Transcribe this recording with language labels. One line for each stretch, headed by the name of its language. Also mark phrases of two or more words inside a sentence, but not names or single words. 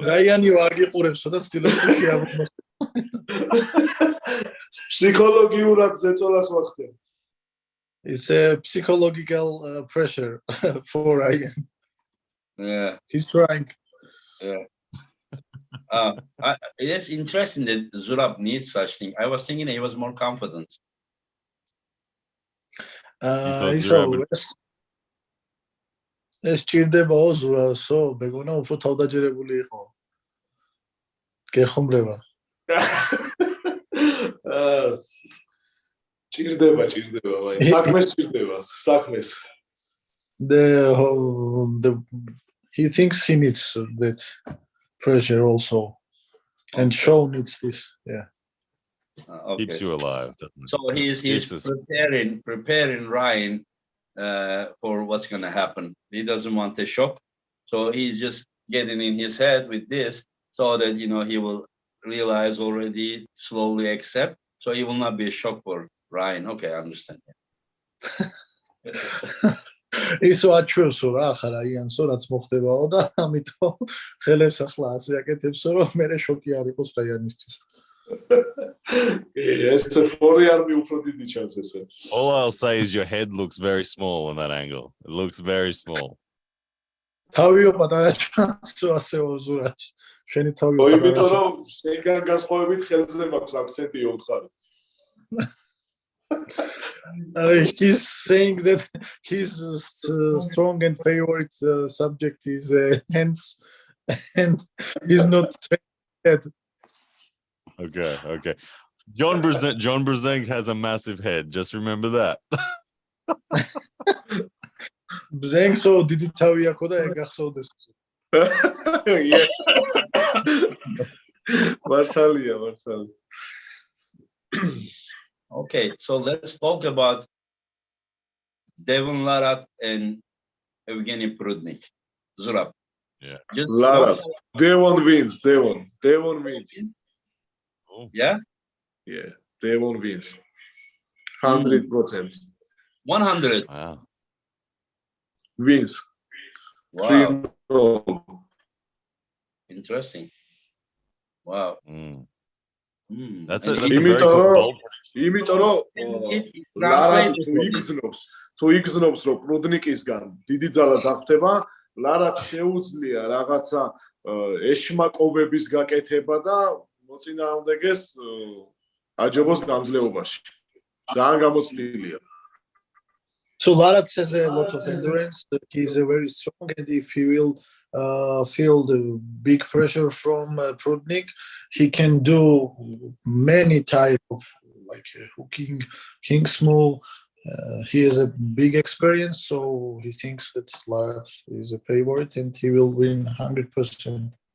English: Ryan, you argue for him, so that's still a It's a psychological pressure for Ryan. Yeah. He's trying. Yeah. It's interesting that Zurab needs such thing. I was thinking he was more confident.
Georgian: ეს ჭირდებაო ზურასო, მეგონა უფრო თავდაჯერებული იყო. გეხუმრება. ჭირდება, საქმეს ჭირდება, საქმეს.
English: He thinks he needs that pressure also, and Shaw needs this. Yeah. Okay. Keeps you alive, doesn't it? So he's preparing Ryan for what's going to happen. He doesn't want a shock, so he's just getting in his head with this, so that he will realize already, slowly accept, so he will not be a shock for Ryan. Okay, I understand.
Georgian: ისო აჩვევსო რა ახლა რაიანსო რაც მოხდებაო და ამიტომ ხელებს ახლა ასე აკეთებსო რომ მე შოკი არ იყოს რაიანისთვის.
English: All I'll say is your head looks very small in that angle. It looks very small.
Georgian: თავიო პატარა ჩანსო ასეო ზურაც. შენი თავიო პატარა. იმიტომ რომ შენგან გასხოვებით ხელზე მაქვს აქცენტი უთხარი.
English: He's saying that his strong and favorite subject is hands, and he's not trained yet. Okay. John Brzenk has a massive head. Just remember that.
Georgian: Brzenk-ო დიდი თავი აქვს და ეგახსოვდეს. Yeah. მართალია.
English: Okay, so let's talk about Devon Larratt and Evgeny Prudnyk. Zurab. Yeah. Just Larratt. Devon wins. Devon wins. Oh. Yeah? Yeah. Devon wins. 100%. 100. Wow. Wins. Wow. 3-0. Interesting. Wow. That's And a very cool bold
Georgian: იმიტომ რომ ლარატი თუ იგზნობს რომ პრუდნიკისგან დიდი ძალა დახტება, ლარატ შეუძლია რაღაცა ეშმაკობების გაკეთება და მოწინააღმდეგეს აჯობოს გამძლეობაში. ძალიან გამოცდილია.
English: So Larratt has a lot of endurance. He's very strong, and if he will feel the big pressure from Prudnyk, he can do many type of like hooking, king small. He has a big experience, so he thinks that Larratt is a favorite and he will win 100%.